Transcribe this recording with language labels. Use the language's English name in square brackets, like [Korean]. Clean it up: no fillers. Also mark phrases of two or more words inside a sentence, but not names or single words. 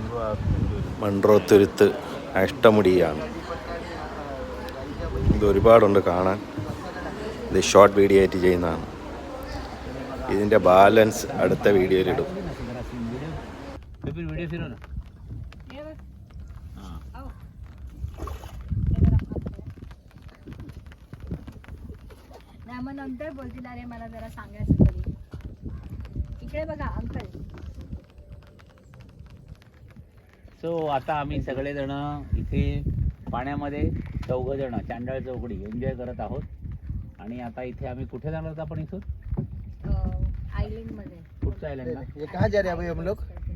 [Malayalam] മൺട്രോത്തുരുത്ത് അഷ്ടമുടിയാണ്. ഇത് ഒരുപാടുണ്ട് കാണാൻ. ഇത് ഷോർട്ട് വീഡിയോ ആയിട്ട് ചെയ്യുന്നതാണ്. ഇതിൻ്റെ ബാലൻസ് അടുത്ത വീഡിയോയിലിടും. [Marathi] मग नंतर बोलतील अरे मला जरा सांगायचं तरी. इकडे बघा अंकल. सो आता आम्ही सगळेजण इथे पाण्यामध्ये 4 जण चांडळ चौकडी एन्जॉय करत आहोत. आणि आता इथे आम्ही कुठे जाणार आहोत आपण इथून? आयलंड मध्ये. कुठच्या आयलंडला? [Hindi] ये कहाँ जा रहे हैं अभी हम लोग?